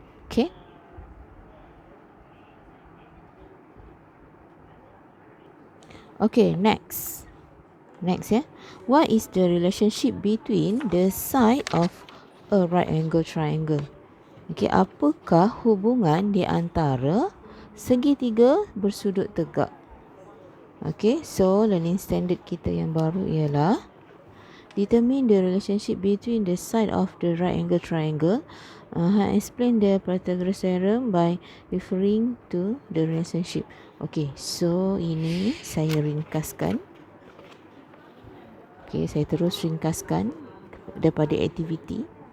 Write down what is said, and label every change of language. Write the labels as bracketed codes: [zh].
[en] Okay. Okay, next. Next, yeah. What is the relationship between the side of a right angle triangle? [ms] Okay, apakah hubungan di antara segitiga bersudut tegak? Okay, so learning standard kita yang baru ialah [en] Determine the relationship between the side of the right angle triangle. Explain the Pythagoras theorem by referring to the relationship. [ms] Okay, so ini saya ringkaskan. Okay, saya terus ringkaskan daripada aktiviti.